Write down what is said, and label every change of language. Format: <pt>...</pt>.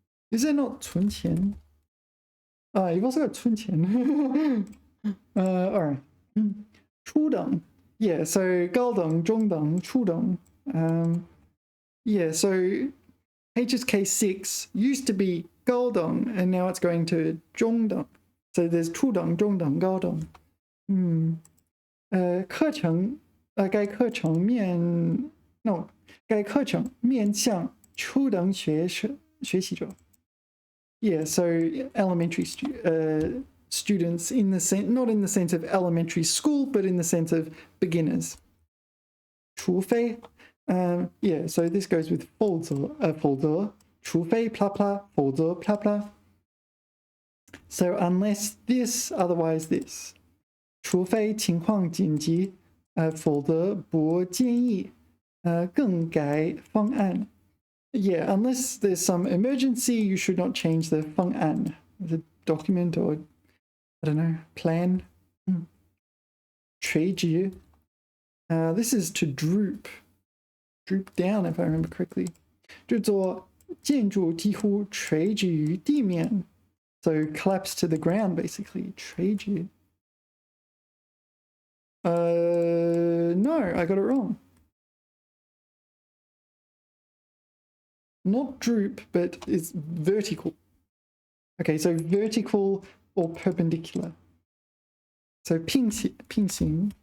<en>Is there not 存钱? You've also got 存钱. Alright. 初等. Yeah, so 高等, 中等, 初等. Yeah, so HSK6 used to be 高等 and now it's going to 中等. So there's 初等, 中等, 高等.</en> <zh>课程该课程面向初等学习者.</zh> <en>Yeah, so elementary students in the sense, not in the sense of elementary school, but in the sense of beginners. 除非 yeah, so this goes with 否则除非 blah blah 否则 blah blah. So unless this, otherwise this.</en> <zh>除非情况紧急否则不建议更改方案.</zh> <en>Yeah, unless there's some emergency, you should not change the 方案, the document or, I don't know, plan. 垂直.This is to droop. Droop down, if I remember correctly.</en> <zh>这座建筑几乎垂直于地面.</zh> <en>So collapse to the ground, basically.</en> <zh>垂直.</zh> <en>No, I got it wrong. Not droop, but it's vertical. Okay, so vertical or perpendicular. So 平行.</en>